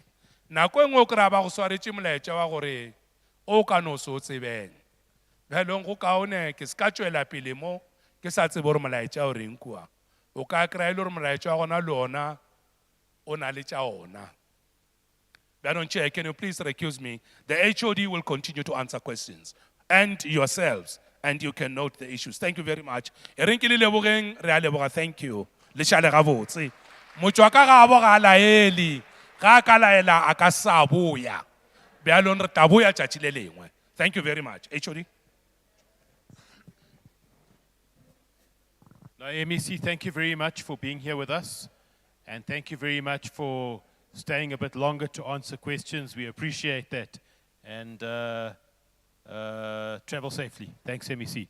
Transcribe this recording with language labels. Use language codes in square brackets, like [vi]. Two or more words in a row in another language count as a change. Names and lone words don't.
[nso] Nako e nngwe o kry-a ba go swaretše molaetša wa gore o ka no se o tsebeng. Baanong go kaone ke se ka tšwela pele mo ke sa tsebe gore molaetša o reng kua. O ka kry-a le gore molaetša wa gona le ona o na le tša ona. [en] Baanong Chair, can you please recuse me? The HOD will continue to answer questions. And yourselves, and you can note the issues. Thank you very much. [nso] E reng ke le lebogeng, re a leboga, [en] thank you. [nso] Le šale gabotse. Motho wa ka ga a boga a laele, ga a ka laela a ka sa boya. Baanong re tla boya tšatši le lengwe. [en] Thank you very much. HOD? Now, MEC, thank you very much for being here with us. And thank you very much for staying a bit longer to answer questions. We appreciate that. And travel safely. Thanks, MEC.